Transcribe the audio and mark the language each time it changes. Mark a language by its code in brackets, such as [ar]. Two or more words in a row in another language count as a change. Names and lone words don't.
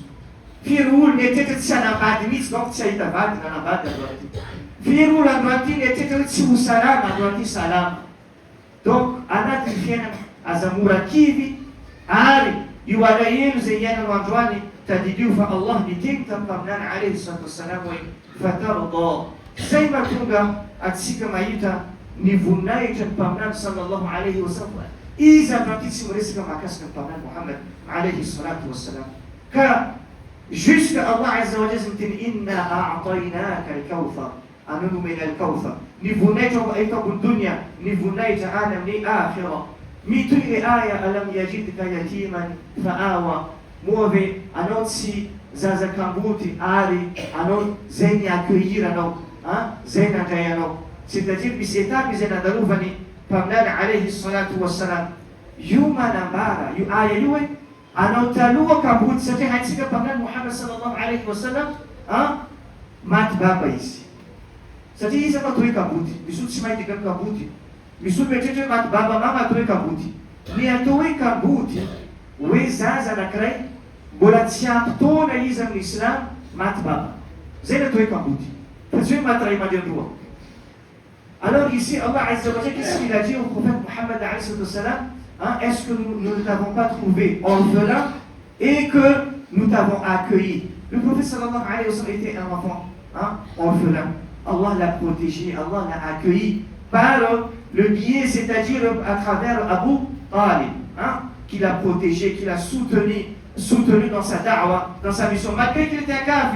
[mg] Firy olo netretra tsy hanambady mihitsy donc tsy ahita vady nanambady androany ty. Firy olo androany ty netretra hoe tsy ho salama androany ty salama. Donc anatin'ny fiainana azamura kivi ary io alahelo zay iainanao androany tadidio fa Allah niteny tamin'ny [ar] عليه الصلاة والسلام [mg] hoe fatarda zay mahatonga atsika mahita ny voninahitra ny mpaminany [ar] صلى الله عليه وسلم [mg] izy avy tsy miresaka mahakasika ny mpaminany Muhammad [ar] عليه الصلاة والسلام [mg] ka jusque [ar] الله عز وجل [mg] miteny [ar] إنا أعطيناك الكوثر [mg] ananumena al-kawthar ny voninahitra eto ambony dunia ny voninahitra any amin'ny akhira mitoy le aya [ar] ألم يجدك يتيما فآوى [mg] moa ve anao tsy zazakamboty ary anao zay ny accueillir anao zay nandray anao c'est-à-dire misy étape izay nandalovany mpaminany [ar] عليه الصلاة والسلام [mg] io manambara io aya io hoe anao taloha kamboty satria haitsika mpaminany Muhammad [ar] صلى الله عليه وسلم [mg] maty baba izy satria izy atao hoe kamboty misy olo tsy mahita ikany kamboty misy olo mieritreritra hoe maty baba mama atao hoe kamboty ny atao hoe kamboty hoe zaza anankiray mbola tsy ampy taona izy amin'ny islam maty baba zay natao hoe kamboty fa tsy hoe maty ray aman-dreny. [fr] Alors ici [ar] الله عز وجل [fr] qu'est-ce qu'il a dit au prophète Muhammad [ar] عليه الصلاة والسلام [fr] est-ce que nous ne t'avons pas trouvé orphelin et que nous t'avons accueilli. Le prophète [ar] صلى الله عليه وسلم [fr] était un enfant orphelin. Allah l'a protégé, Allah l'a accueilli par le biais, c'est-à-dire à travers Abu Talib, qui l'a protégé, qui l'a soutenu dans sa da'wa, dans sa mission, malgré qu'il était un kafir.